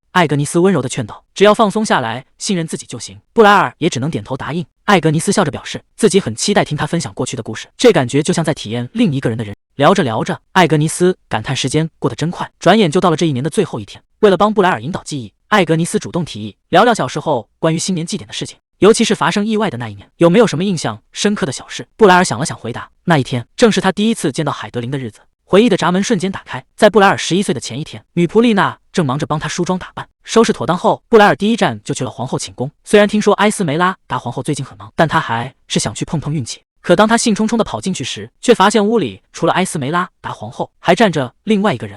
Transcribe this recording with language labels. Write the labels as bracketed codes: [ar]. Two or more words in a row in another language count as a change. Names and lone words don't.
[zh] 艾格尼斯溫柔地勸道，只要放鬆下來，信任自己就行。布萊爾也只能點頭答應。艾格尼斯笑着表示自己很期待听他分享過去的故事，這感覺就像在體驗另一個人的人。聊着聊着，艾格尼斯感嘆時間過得真快，轉眼就到了這一年的最後一天。為了幫布萊爾引導記憶，艾格尼斯主動提議聊聊小時候關於新年祭典的事情，尤其是發生意外的那一年，有沒有什麼印象深刻的小事？布萊爾想了想回答，那一天正是他第一次見到海德琳的日子。回憶的閘門瞬間打開，在布萊爾11歲的前一天，女僕麗娜正忙着幫他梳妝打扮。收拾妥當後，布萊爾第一站就去了皇後寢宮。雖然聽說埃斯梅拉達皇後最近很忙，但他還是想去碰碰運氣。可當他興沖沖地跑進去時，卻發現屋裡除了埃斯梅拉達皇後，還站着另外一個人。